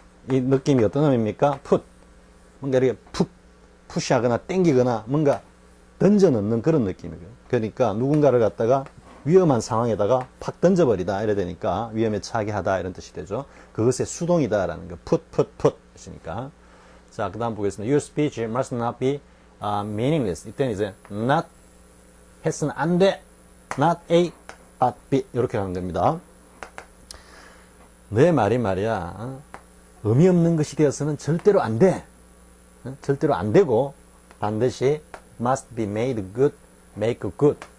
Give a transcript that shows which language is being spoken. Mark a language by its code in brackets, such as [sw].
[ko] 이 느낌이 어떤 의미입니까? [en] put. [ko] 뭔가 이렇게 푸시하거나 땡기거나 뭔가 던져 넣는 그런 느낌이에요. 그러니까 누군가를 갖다가 위험한 상황에다가 팍 던져버리다. 이래 되니까 위험에 처하게 하다. 이런 뜻이 되죠. 그것의 수동이다. 라는 거. put. 이니까. 자, 그 다음 보겠습니다. [en] Your speech must not be meaningless. [ko] 이때는 이제 not 했으면 안 돼. [en] not A, but B [ko] 이렇게 가는 겁니다. 내 말이 말이야 의미 없는 것이 되어서는 절대로 안 돼. 절대로 안 되고 반드시 [en] must be made good, make good.